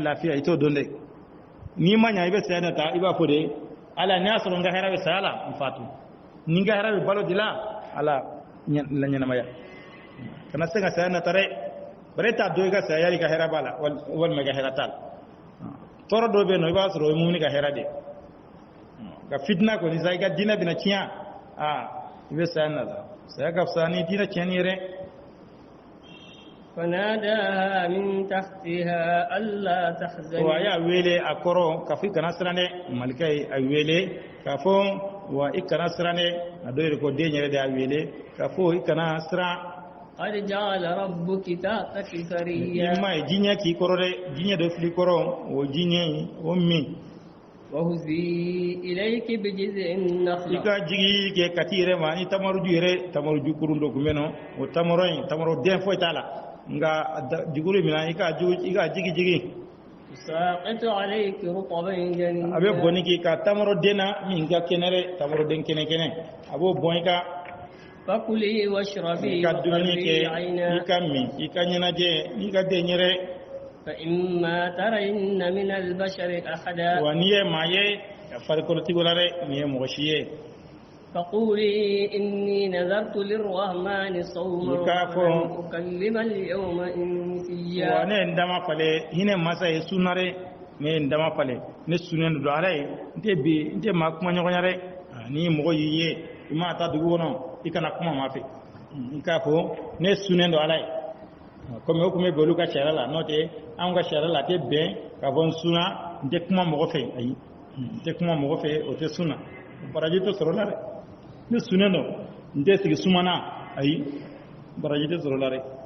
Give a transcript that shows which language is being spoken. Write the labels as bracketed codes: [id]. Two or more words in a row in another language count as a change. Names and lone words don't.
[bm] lafiya i t'o dɔn dɛ n'i ma ɲa i bɛ saya nata i b'a fɔ de ala ne y'a sɔrɔ n ka hɛrɛ bɛ saya la n fatu ni n ka hɛrɛ bɛ balo de la ala la ɲɛnamaya kana se ka saya nata dɛ bari e t'a dɔn i ka saya yali ka hɛrɛ b'a la walima i ka hɛrɛ t'a la tɔɔrɔ dɔw bɛ yen nɔ i b'a sɔrɔ o ye mumuni ka hɛrɛ de ka fitina kɔni sa i ka diinɛ bɛna tiɲɛ i bɛ saya nata saya ka fisa ni diinɛ tiɲɛni ye dɛ. [ar] فناداها من تحتها ألا تحزني. [bm] wa y'a wele a kɔrɔ k'a fɔ i kana siran dɛ malika ye a wele k'a fɔ wa i kana siran dɛ a dɔw yɛrɛ ko den yɛrɛ de y'a wele k'a fɔ i kana siran. [ar] قد جعل ربك تحتك سريا. [bm] i ma ye diɲɛ k'i kɔrɔ dɛ diɲɛ dɔ fili kɔrɔ o diɲɛ o min. [ar] وهزي إليك بجذع النخلة. [bm] i ka jigi kɛ ka t'i yɛrɛ ma ni tamaroju yɛrɛ tamaroju kurun dɔ tun bɛ yen o tamaro den foyi t'a la nka juguri min na i ka jigi. [ar] ساقط عليك رطبا جنيا. [bm] a bɛ bɔnni k'i ka tamaro den na min ka kɛnɛ dɛ tamaro den kɛnɛ a b'o bɔn i ka. [ar] فكلي واشربي [bm] ka dumuni kɛ [ar] وقري عينا. [bm] i ka min i ka ɲɛnajɛ n'i ka den yɛrɛ. [ar] فإما ترين من البشر أحدا. [bm] wa n'i ye maa ye farikolotigiw la dɛ nin ye mɔgɔ si ye. [ar] فقولي إني نذرت للرحمن صوما ولن أكلم اليوم إنسيا. [bm] wa ne ye n dama fale hinɛ masa ye sunna dɛ ne ye n dama fale ne sunnen don ala ye n tɛ maa kuma ɲɔgɔn ya dɛ ni mɔgɔ y'i ye i mana taa dugu kɔnɔ i kana kuma maa fɛ i k'a fɔ ne sunnen don ala ye komi o tun bɛ bɛn olu ka sariya la n'o tɛ anw ka sariya la a tɛ bɛn k'a fɔ n sunna n tɛ kuma mɔgɔ fɛ ayi n tɛ kuma mɔgɔ fɛ o tɛ sunna baraji tɛ sɔrɔ la dɛ ne sunnen don n tɛ sigi sumana ayi baraji tɛ sɔrɔ la dɛ